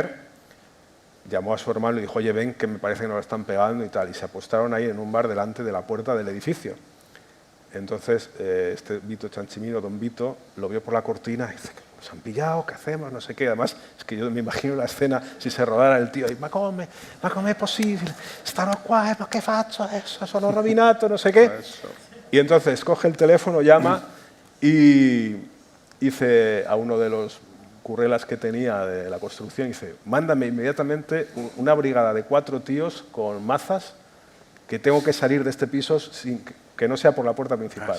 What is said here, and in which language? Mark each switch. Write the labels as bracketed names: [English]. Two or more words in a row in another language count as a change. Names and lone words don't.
[Spanish] Y entonces la mujer llamó a su hermano y dijo, oye, ven, que me parece que nos lo están pegando y tal. Y se apostaron ahí en un bar delante de la puerta del edificio. Entonces, este Vito Chanchimino, don Vito, lo vio por la cortina y dice, ¿nos han pillado? ¿Qué hacemos? No sé qué. Además, es que yo me imagino la escena, si se rodara el tío, y, [Italian] ma come è possibile? Stanno qua, ma che faccio adesso? Sono rovinato, [Spanish] no sé qué. Y entonces coge el teléfono, llama y dice a uno de los currelas que tenía de la construcción, dice, mándame inmediatamente una brigada de 4 tíos con mazas que tengo que salir de este piso sin que no sea por la puerta principal.